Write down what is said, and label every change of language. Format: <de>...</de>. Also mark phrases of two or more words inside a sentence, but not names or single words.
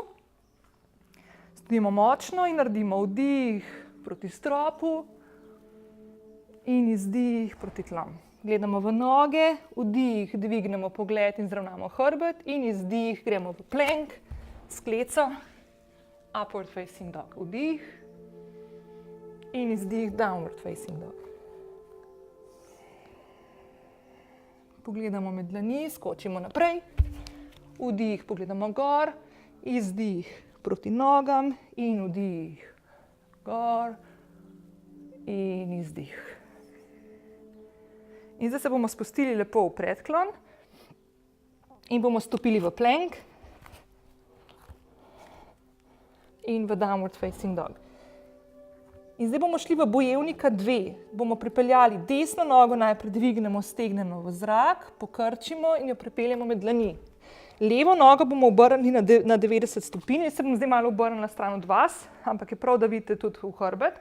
<sl>Stojimo močno in naredimo vdih proti stropu in izdih proti tlom. gledamo v noge, vdih, dvignemo pogled in zravnamo hrbet in izdih, gremo v plank, skleco,</sl> <en>upward facing dog,</en> <sl>vdih in izdih,</sl> <en>downward facing dog.</en> <sl>Pogledamo med dlani, skočimo naprej, vdih, pogledamo gor, izdih proti nogam in vdih, gor in izdih. In zdaj se bomo spustili lepo v predklon in bomo stopili v plank in v</sl> <en>downward facing dog.</en> <sl>In zdaj bomo šli v bojevnika 2. Bomo pripeljali desno nogo, najprej dvignemo stegneno v zrak, pokrčimo in jo pripeljemo med dlani. Levo nogo bomo obrnili na 90 stopinj, jaz se bom zdaj malo obrnila stran od vas, ampak je prav, da vidite tudi v hrbet.</sl>